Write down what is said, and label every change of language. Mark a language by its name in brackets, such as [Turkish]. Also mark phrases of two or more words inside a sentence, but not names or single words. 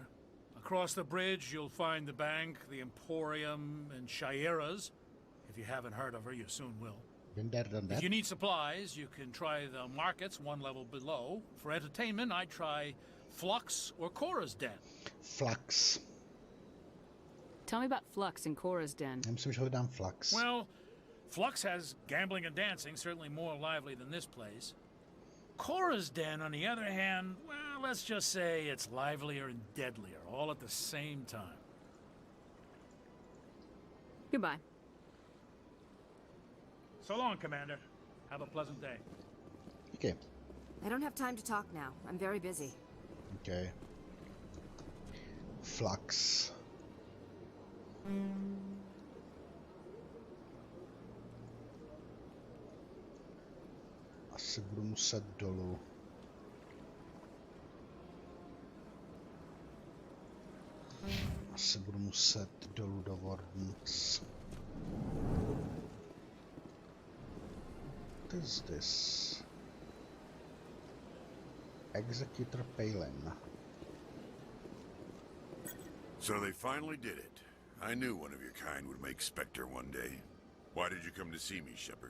[English] Across the bridge, you'll find the bank, the Emporium, and Shaira's. If you haven't heard of her, you soon will. Been there, done If that. you need supplies, you can try the markets one level below. For entertainment, I'd try Flux or Cora's Den. Flux. Tell me about Flux and Cora's Den. [Czech] Já myslím, že hledám Flux. [English] Well, Flux has gambling and dancing, certainly more lively than this place. Cora's Den, on the other hand, well, let's just say it's livelier and deadlier, all at the same time. Goodbye. So long, Commander. Have a pleasant day. Okay. I don't have time to talk now. I'm very busy. Okay. Flux. [Czech] Asi budu muset dolů. Asi budu muset dolů do Wardens. [English] What is this? Executor Palin. So they finally did it. I knew one of your kind would make Spectre one day. Why did you come to see me, Shepard?